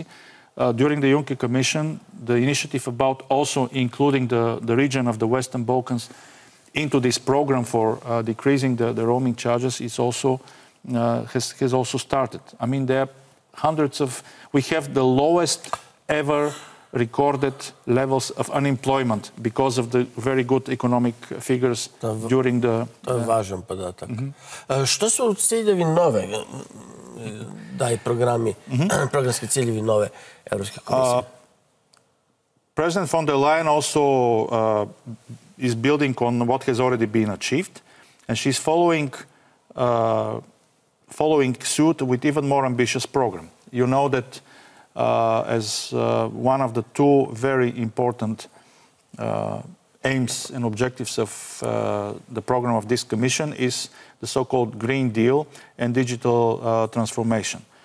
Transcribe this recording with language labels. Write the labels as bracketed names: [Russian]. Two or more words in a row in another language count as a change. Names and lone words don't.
[English] During the Juncker Commission, the initiative about also including the region of the Western Balkans into this program for decreasing the roaming charges is also, has also started. I mean, there are hundreds of, we have the lowest ever recorded levels of unemployment because of the very good economic figures during the... [Croatian] To je važan podatak. Što su ciljevi nove, programi, programski ciljevi nove Europske komisije? [English] President von der Leyen also is building on what has already been achieved, and she's following suit with even more ambitious program. You know that as one of the two very important aims and objectives of the program of this Commission is the so-called Green Deal and digital transformation.